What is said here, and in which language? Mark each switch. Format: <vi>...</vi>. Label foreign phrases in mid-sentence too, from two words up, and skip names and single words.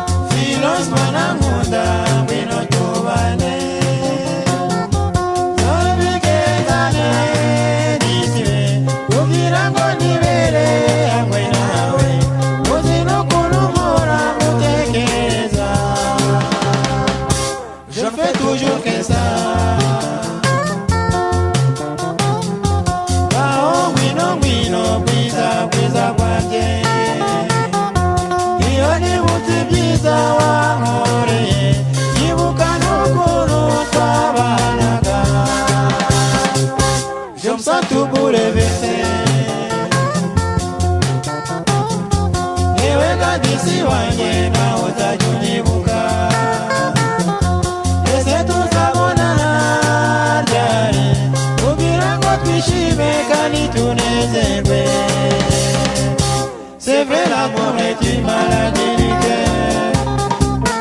<rw>Philos mwana nkunda, ngwino tubane. Tubigezane n'isibe, kugira ngo nibere hamwe nawe. Uzi n'ukuntu mpora ngutekereza.</rw> <fr>Je fais toujours que ça.</fr> <rw>Ngaho ngwino, ngwino, bwiza, bwiza bwanjye. Iyo nibutse ibyiza wankoreye, nibuka n'ukuntu twabanaga.</rw> <fr>Je me sens tout bouleversé.</fr> <rw>Yewe gadisi wanjye, nawe uzajya unyibuka. Ese tuzabonana ryari? Kugira ngo twishime kandi tunezerwe.</rw> <fr>C'est vrai, l'amour est une maladie du cœur.</fr>